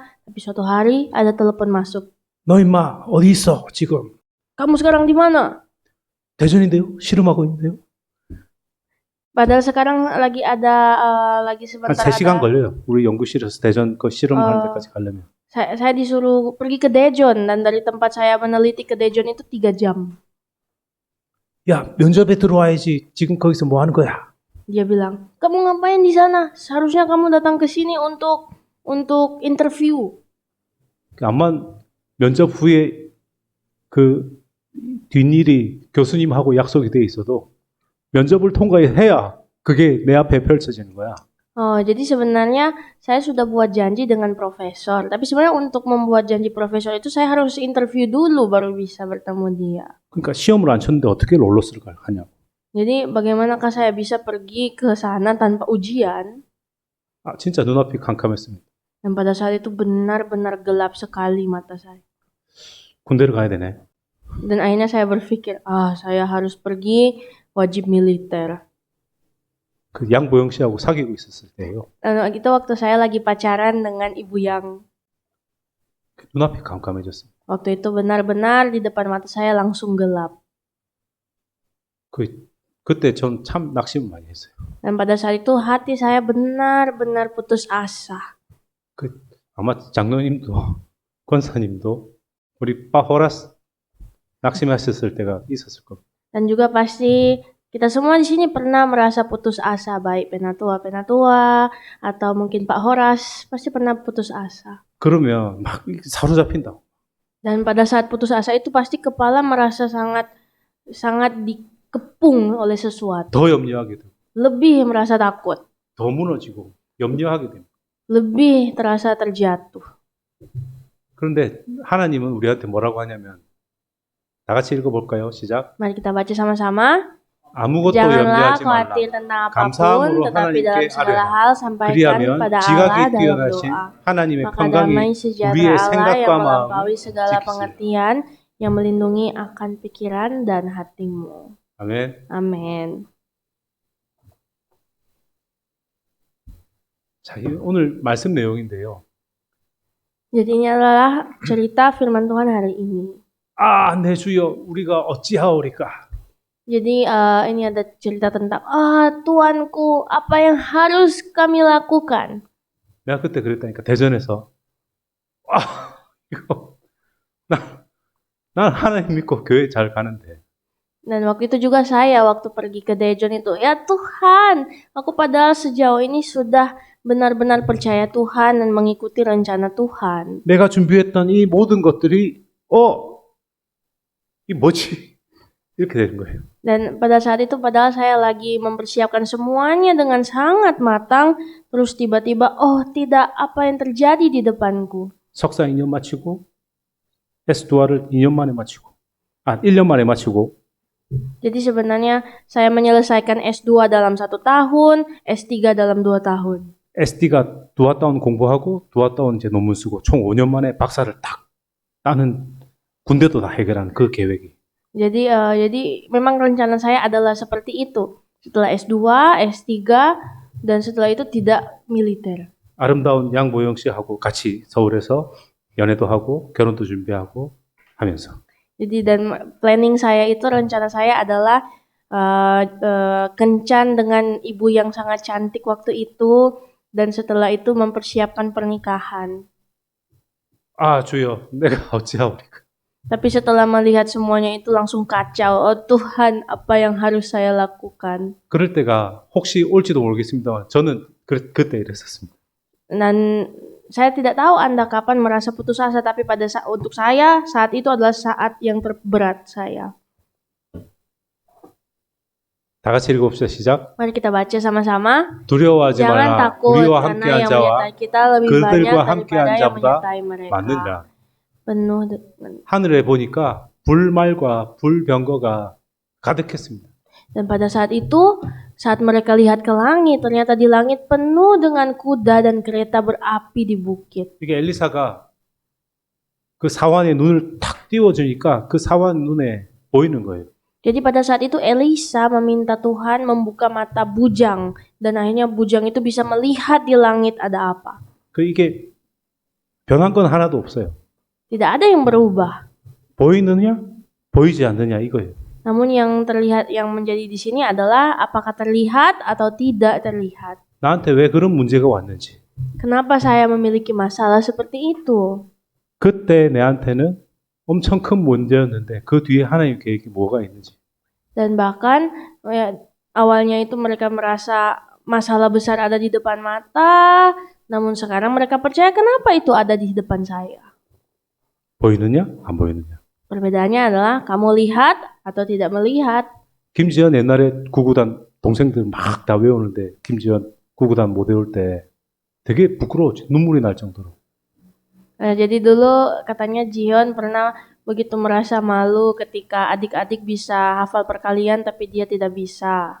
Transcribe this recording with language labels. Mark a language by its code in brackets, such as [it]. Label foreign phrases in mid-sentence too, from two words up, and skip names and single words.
[id] Tapi suatu hari ada telepon masuk. [ko] 너 임마 어디 있어 지금? [id] Kamu sekarang di mana? [ko] 대전인데요. 실험하고 있는데요. [id] Padahal sekarang lagi [ko] 한 [id] sebentar [ko] 3시간 [id] ada. [ko] 걸려요. 우리 연구실에서 대전 그 실험하는 데까지 가려면. [id] Saya disuruh pergi ke Daejeon dan dari tempat saya meneliti ke Daejeon itu 3 jam. [ko] 야 면접에 들어와야지. 지금 거기서 뭐 하는 거야? [id] Dia bilang, kamu ngapain di sana? Seharusnya kamu datang ke sini untuk interview. [ko] 아마 면접 후에 그 뒷일이 교수님하고 약속이 돼 있어도 면접을 통과해야 그게 내 앞에 펼쳐지는 거야. [id] Jadi sebenarnya saya sudah buat janji dengan profesor. Tapi sebenarnya untuk membuat janji profesor itu saya harus interview dulu baru bisa bertemu dia. [ko] 그러니까 시험을 안 쳤는데 어떻게 롤러스를 하냐고. [id] Jadi bagaimanakah saya bisa pergi ke sana tanpa ujian? [ko] 진짜 눈앞이 캄캄했습니다. [id] Dan pada saat itu benar-benar gelap sekali mata saya. [ko] 군대를 가야 되네. [id] Dan akhirnya saya berpikir, saya harus pergi wajib militer. [ko] 그 양보영 씨하고 사귀고 있었을 때예요. [id] Dan itu waktu saya lagi pacaran dengan Ibu Yang. [ko] 눈앞이 캄캄해졌어요. [id] Waktu itu benar-benar di depan mata saya langsung gelap. [ko] 그때 전 참 낙심을 많이 했어요. [id] Dan pada saat itu hati saya benar-benar putus asa. [ko] 아마 장로님도 권사님도 우리 파호라스 낙심하셨을 때가 있었을 겁니다. [id] Dan juga pasti kita semua di sini pernah merasa putus asa, baik penatua atau mungkin Pak Horas pasti pernah putus asa. [ko] 그러면 막 사로잡힌다고. [id] Dan pada saat putus asa itu pasti kepala merasa sangat dikepung oleh sesuatu. [ko] 더 염려하게 되고. [id] Lebih merasa takut. [ko] 더 무너지고 염려하게 됩니다. [id] Lebih terasa terjatuh. [ko] 그런데 하나님은 우리한테 뭐라고 하냐면 다 같이 읽어볼까요? 시작. [id] Mari kita baca sama-sama. [ko] 아무것도 [id] Janganlah [ko] 염려하지 말라. [id] khawatir tentang apapun, [ko] 감사함으로 [id] tetapi dalam [ko] 하나님께 [id] segala [ko] 아뢰라. [id] hal sampaikan [ko] 그리하면 [id] pada Allah [ko] 지각이 [id] dalam [ko] 뛰어나신 [id] doa. [ko] 하나님의 [id] Maka [ko] 평강이 [id] damai sejahtera [ko] 우리의 [id] Allah yang [ko] 생각과 [id] melampaui [ko] 마음을 [id] segala [ko] 지키시리라. [id] pengertian yang melindungi akan pikiran dan hatimu. [ko] 아멘. [id] Amin. [ko] 자, 오늘 말씀 내용인데요. [id] Jadi ini adalah cerita firman Tuhan hari ini. [ko] 내 주여, 우리가 어찌하오리까? [id] Jadi ini ada cerita tentang Tuanku, apa yang harus kami lakukan? [ko] 내가 그때 그랬다니까 대전에서 이거 난 하나님 믿고 교회 잘 가는데 [id] Dan waktu itu juga saya waktu pergi ke Daejeon itu, ya Tuhan, aku padahal sejauh ini sudah benar-benar percaya Tuhan dan mengikuti rencana Tuhan. [ko] 내가 준비했던 이 모든 것들이 이 뭐지? 이렇게 되는 거예요. [id] Dan pada saat itu padahal saya lagi mempersiapkan semuanya dengan sangat matang, terus tiba-tiba tidak, apa yang terjadi di depanku? [ko] 석사 2년 마치고 S2를 2년 만에 마치고 1년 만에 마치고 [id] Jadi sebenarnya saya menyelesaikan S2 dalam 1 tahun, S3 dalam 2 tahun. [ko] SD가 2학다운 공부하고 2학다운 이제 논문 쓰고 총 5년 만에 박사를 딱 따는 군대도 다 해결하는 그 계획이. [id] Jadi memang rencana saya adalah seperti itu. Setelah S2, S3 dan setelah itu tidak militer. [ko] 아름다운 양보영 씨하고 같이 서울에서 연애도 하고 결혼도 준비하고 하면서 [id] Jadi dan planning saya itu, rencana saya adalah kencan dengan ibu yang sangat cantik waktu itu, dan setelah itu mempersiapkan pernikahan. [ko] 아 주여 내가 어찌하오리까. [id] Tapi setelah melihat semuanya itu langsung kacau. Oh Tuhan, apa yang harus saya lakukan? [ko] 그럴 때가 혹시 올지도 모르겠습니다만 저는 그때 이랬었습니다. [id] Dan saya tidak tahu Anda kapan merasa putus asa, tapi untuk saya saat itu adalah saat yang terberat saya. [ko] 다 같이 읽어봅시다. 시작. [id] Mari kita baca sama-sama. [ko] 두려워하지 [id] Jangan [ko] 말라. [id] takut, [ko] 우리와 [id] karena [ko] 함께한 [id] yang [ko] 자와 [id] menyertai kita lebih banyak [ko] 그들과 함께한 [id] daripada yang [ko] 자보다 [id] menyertai mereka. [ko] 많느니라. [id] Penuh dengan. [ko] 하늘에 보니까 불말과 불병거가 가득했습니다. [id] Dan pada saat itu, saat mereka lihat ke langit, ternyata di langit penuh dengan kuda dan kereta berapi di bukit. [ko] 이게 엘리사가 그 사환의 눈을 탁 띄워주니까 그 사환 눈에 보이는 거예요. [id] Jadi pada saat itu Elisa meminta Tuhan membuka mata bujang, dan akhirnya bujang itu bisa melihat di langit ada apa. [ko] 그 이게 변한 건 하나도 없어요. [id] Tidak ada yang berubah. [ko] 보이느냐, 보이지 않느냐 이거예요. [id] Namun yang terlihat, yang menjadi di sini adalah apakah terlihat atau tidak terlihat. [ko] 나한테 왜 그런 문제가 왔는지. [id] Kenapa saya memiliki masalah seperti itu? [ko] 그때 내한테는 엄청 큰 문제였는데 그 뒤에 하나님 계획이 뭐가 있는지. [id] Dan bahkan awalnya itu mereka merasa masalah besar ada di depan mata, namun sekarang mereka percaya kenapa itu ada di depan saya. [ko] 보이느냐, 안 보이느냐. [id] Perbedaannya adalah kamu lihat atau tidak melihat. [ko] 김지현 옛날에 구구단 동생들 막 다 외우는데 김지현 구구단 못 외울 때 되게 부끄러웠지. 눈물이 날 정도로. [id] Jadi dulu katanya Jion pernah begitu merasa malu ketika adik-adik bisa hafal perkalian tapi dia tidak bisa.